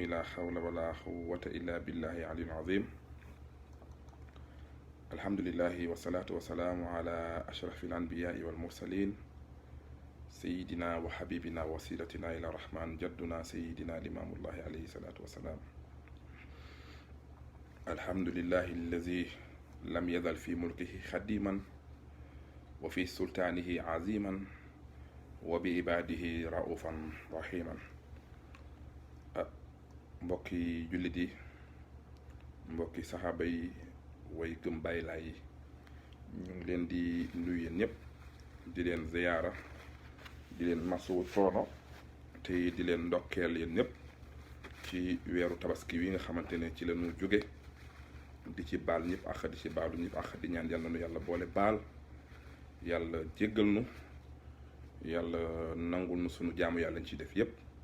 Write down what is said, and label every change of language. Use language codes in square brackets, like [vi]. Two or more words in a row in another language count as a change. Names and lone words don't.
[ar] لا حول ولا قوة إلا بالله العلي العظيم. الحمد لله والصلاة والسلام على أشرف الأنبياء والمرسلين سيدنا وحبيبنا وسيلتنا إلى الرحمن جدنا سيدنا الإمام الله عليه الصلاة والسلام. الحمد لله الذي لم يزل في ملكه خديما وفي سلطانه عظيما وبعباده رؤوفا رحيما. [wo] mbokki jullit yi, mbokki saxaaba yi, way gëm Baay Laay yi, ñu ngi leen di nuyu yéen ñëpp, di leen ziyaara, di leen masu coono te di leen ndokkeel yéen ñëpp ci weeru tabaski wi nga xamante ne ci la ñu jóge, di ci baal ñëpp ak di ci baalu ñëpp ak di ñaan yàlla nu yàlla boole baal, yàlla jéggal nu, yàlla nangul nu sunu jaamu yàlla ñu ci def yëpp.